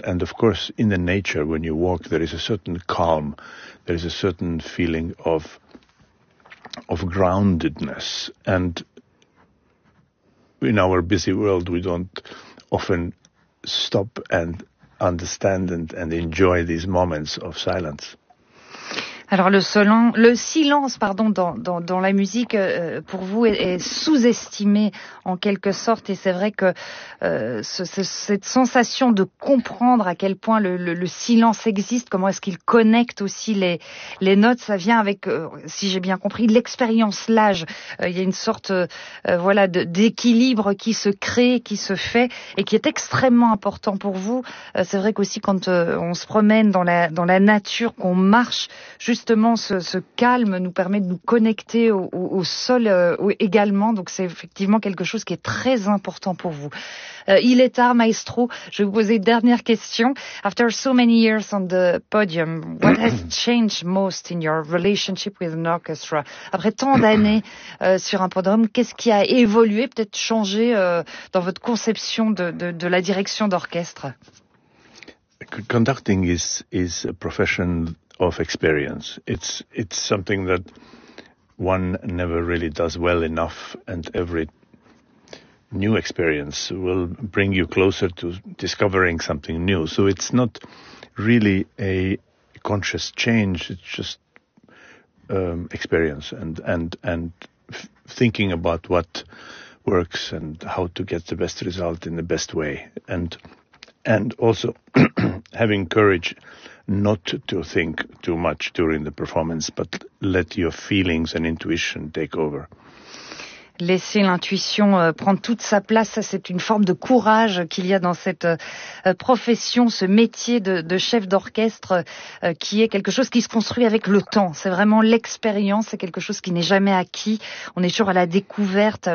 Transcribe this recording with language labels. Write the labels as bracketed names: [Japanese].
[English] And of course, in the nature, when you walk, there is a certain calm, there is a certain feeling of groundedness. And in our busy world, we don't often stop and understand and enjoy these moments of silence. [French] Alors le silence, pardon, dans la musique, pour vous est sous-estimé en quelque sorte, et c'est vrai que cette sensation de comprendre à quel point le silence existe, comment est-ce qu'il connecte aussi les notes, ça vient avec, si j'ai bien compris, l'expérience, l'âge. Il y a une sorte d'équilibre qui se crée, qui se fait, et qui est extrêmement important pour vous. C'est vrai qu'aussi quand on se promène dans la nature, qu'on marche, justement, ce calme nous permet de nous connecter au sol également. Donc, c'est effectivement quelque chose qui est très important pour vous. Il est tard, maestro. Je vais vous poser une dernière question. [English] After so many years on the podium, what has changed most in your relationship with an orchestra? [French] Après tant d'années sur un podium, qu'est-ce qui a évolué, peut-être changé dans votre conception de la direction d'orchestre? [English] Conducting is a profession of experience. It's something that one never really does well enough, and every new experience will bring you closer to discovering something new. So it's not really a conscious change, it's just experience and thinking about what works and how to get the best result in the best way, and also having courage not to think too much during the performance, but let your feelings and intuition take over. [French] Laisser l'intuition prendre toute sa place, ça c'est une forme de courage qu'il y a dans cette profession, ce métier de chef d'orchestre, qui est quelque chose qui se construit avec le temps. C'est vraiment l'expérience, c'est quelque chose qui n'est jamais acquis. On est toujours à la découverte.